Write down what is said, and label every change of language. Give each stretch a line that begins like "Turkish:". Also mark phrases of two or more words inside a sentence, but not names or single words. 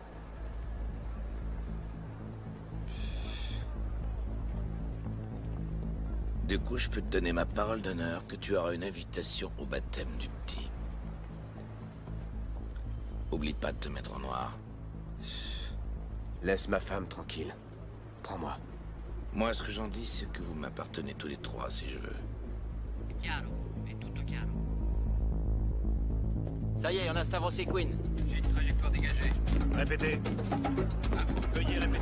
French: Du coup, je peux te donner ma parole d'honneur que tu auras une invitation au baptême du petit. Oublie pas de te mettre en noir. Laisse ma femme tranquille. Prends-moi. Moi, ce que j'en dis, c'est que vous m'appartenez tous les trois, si je veux.
Italian: Chiaro, è tutto chiaro.
French: Ça y est, on a avancé Queen. J'ai une trajectoire dégagée. Répétez. Veuillez répéter.